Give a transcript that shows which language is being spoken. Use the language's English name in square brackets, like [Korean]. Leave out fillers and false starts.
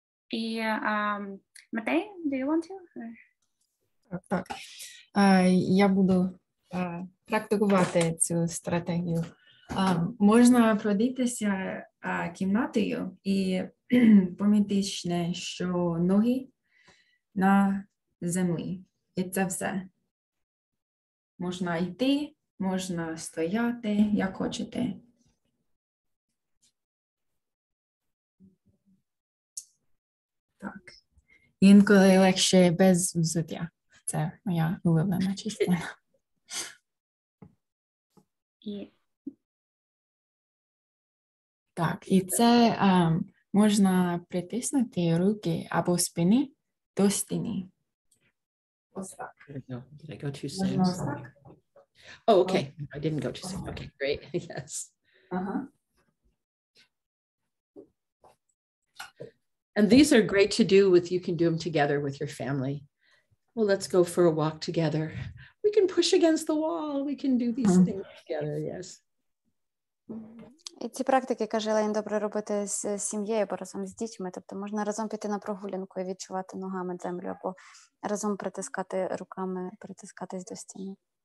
[Ukrainian] І [English] Матей, do you want to? [Ukrainian] Так. Я буду практикувати цю стратегію. Можна пройдитися кімнатою і помітити, що ноги на землі. І це все. Можна йти, можна стояти, як хочете. Так. Інколи легше без взуття. Це моя улюблена частина. Так, і це можна притиснути руки або спини до стіни. Ось так. [English] Did I go too soon? Oh, okay. I didn't go too soon. Okay, great. Yes. And these are great to do you can do them together with your family. Well, let's go for a walk together. We can push against the wall. We can do these things together, yes. [Ukrainian] І ці практики, каже Елейн, добре робити з сім'єю або разом з дітьми. Тобто можна разом піти на прогулянку і відчувати ногами землю, або разом притискати руками, притискатись до стіни.